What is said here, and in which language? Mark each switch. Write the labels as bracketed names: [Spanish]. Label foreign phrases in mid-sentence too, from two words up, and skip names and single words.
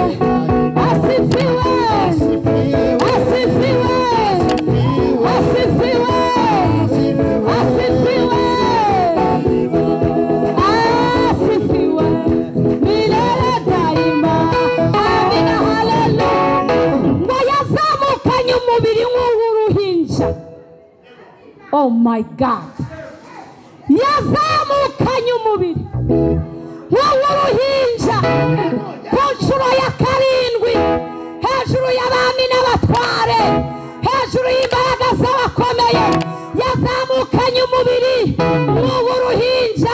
[Swahili] Asifiwe, asifiwe, asifiwe, asifiwe, asifiwe milele daima. Amina, haleluya. [Kinyarwanda] Ngo yazamukanye umubiri nk'uw'uruhinja. [English] Oh my God, [Kinyarwanda] yazamukanye umubiri nk'uw'uruhinja ku nshuro ya karindwi, hejuru y'abami n'abatware, hejuru y'imbaraga z'abakomeye. Yazamukanye umubiri nk'uw'uruhinja.